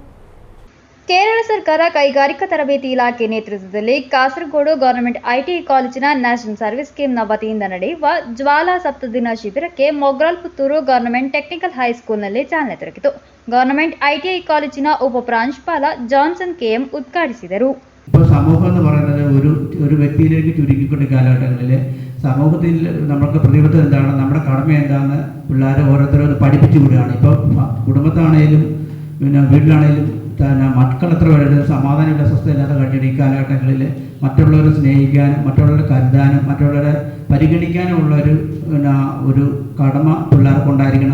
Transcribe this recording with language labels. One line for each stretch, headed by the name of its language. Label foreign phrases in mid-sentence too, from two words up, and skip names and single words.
Kannada: ಕೇರಳ ಸರ್ಕಾರ ಕೈಗಾರಿಕಾ ತರಬೇತಿ ಇಲಾಖೆ ನೇತೃತ್ವದಲ್ಲಿ ಕಾಸರಗೋಡು ಗವರ್ನಮೆಂಟ್ ಐಟಿಐ ಕಾಲೇಜಿನ ನ್ಯಾಷನಲ್ ಸರ್ವಿಸ್ ಸ್ಕೀಮ್ನ ವತಿಯಿಂದ ನಡೆಯುವ ಜ್ವಾಲಾ ಸಪ್ತದಿನ ಶಿಬಿರಕ್ಕೆ ಮೊಗ್ರಾಲ್ ಪುತ್ತೂರು ಗವರ್ನಮೆಂಟ್ ಟೆಕ್ನಿಕಲ್ ಹೈಸ್ಕೂಲ್ನಲ್ಲಿ ಚಾಲನೆ ದೊರಕಿತು. ಗವರ್ನಮೆಂಟ್ ಐಟಿಐ ಕಾಲೇಜಿನ ಉಪಪ್ರಾಂಶುಪಾಲ ಜಾನ್ಸನ್ ಕೆಎಂ ಉದ್ಘಾಟಿಸಿದರು.
Malayalam: ഇപ്പോൾ സമൂഹം എന്ന് പറയുന്നത് ഒരു വ്യക്തിയിലേക്ക് ചുരുക്കിക്കൊണ്ട് കാലഘട്ടങ്ങളിൽ സമൂഹത്തിൽ നമ്മൾക്ക് പ്രതിബദ്ധത എന്താണ്, നമ്മുടെ കടമ എന്താണെന്ന് പിള്ളേരെ ഓരോരുത്തരും പഠിപ്പിച്ചു വിടുകയാണ്. ഇപ്പോൾ കുടുംബത്താണേലും പിന്നെ വീട്ടിലാണേലും മക്കൾ എത്ര പേരുടെ സമാധാനമില്ല, സ്വസ്ഥയില്ലാത്ത കഴിഞ്ഞിട്ട് ഈ കാലഘട്ടങ്ങളിൽ മറ്റുള്ളവരെ സ്നേഹിക്കാനും മറ്റുള്ളവരെ കരുതാനും മറ്റുള്ളവരെ പരിഗണിക്കാനുമുള്ള ഒരു കടമ പിള്ളേർക്കുണ്ടായിരിക്കണം.